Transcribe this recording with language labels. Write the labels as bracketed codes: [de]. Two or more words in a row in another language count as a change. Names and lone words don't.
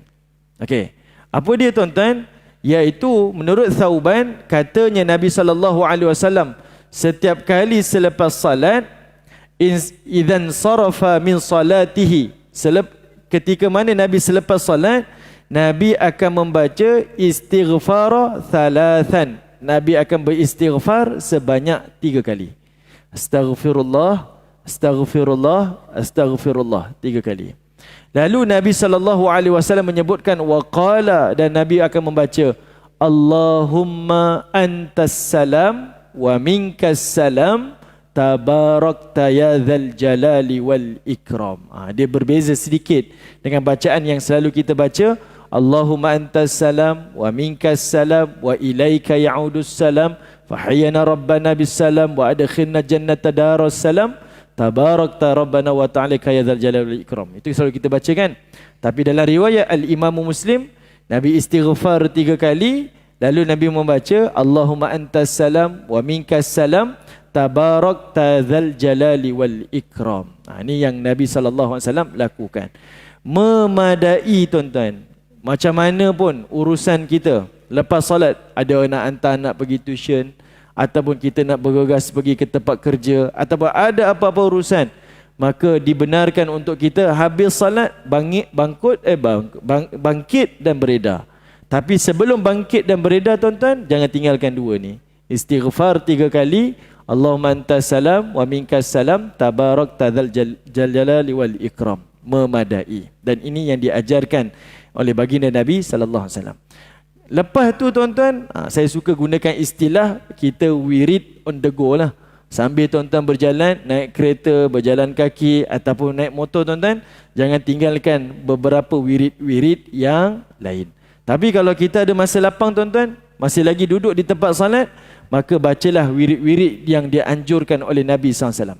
[ms] Okey. Apa dia tuan-tuan? Iaitu menurut Thauban, katanya Nabi SAW, setiap kali selepas salat, [ar] إذا صرف من صلاته, [ms] ketika mana Nabi selepas salat, Nabi akan membaca istighfar thalathan. Nabi akan beristighfar sebanyak 3 kali. [ar] أستغفر الله أستغفر الله أستغفر الله, 3 kali. [ms] Lalu Nabi SAW menyebutkan waqala, dan Nabi akan membaca [ar] اللهم أنت السلام ومنك السلام تباركت يا ذا الجلال والإكرام. [ms] Dia berbeza sedikit dengan bacaan yang selalu kita baca, [ar] اللهم أنت السلام ومنك السلام وإليك يعود السلام فحينا ربنا بالسلام وأدخلنا الجنة دار السلام تباركت ربنا وتعالى يا ذا الجلال والإكرام. [ms] Itu selalu kita baca kan. Tapi dalam riwayat Al-Imam Muslim, Nabi istighfar 3 kali, lalu Nabi membaca [ar] اللهم أنت السلام ومنك السلام تباركت ذا الجلال والإكرام. [ms] Ini yang Nabi SAW lakukan. Memadai tuan-tuan. Macam mana pun urusan kita, lepas salat ada nak hantar anak pergi tuition, ataupun kita nak bergegas pergi ke tempat kerja, ataupun ada apa-apa urusan, maka dibenarkan untuk kita habis salat bangkit dan beredar. Tapi sebelum bangkit dan beredar tuan-tuan, jangan tinggalkan 2 ni. [ar] Istighfar 3 kali, اللهم أنت السلام ومنك السلام تباركت ذا الجلال والإكرام. [ms] Memadai. Dan ini yang diajarkan oleh baginda Nabi SAW. Lepas tu tuan-tuan, saya suka gunakan istilah kita wirid [en] on the go [ms] lah. Sambil tuan-tuan berjalan, naik kereta, berjalan kaki ataupun naik motor tuan-tuan, jangan tinggalkan beberapa wirid-wirid yang lain. Tapi kalau kita ada masa lapang tuan-tuan, masih lagi duduk di tempat salat, maka bacalah wirid-wirid yang dianjurkan oleh Nabi SAW.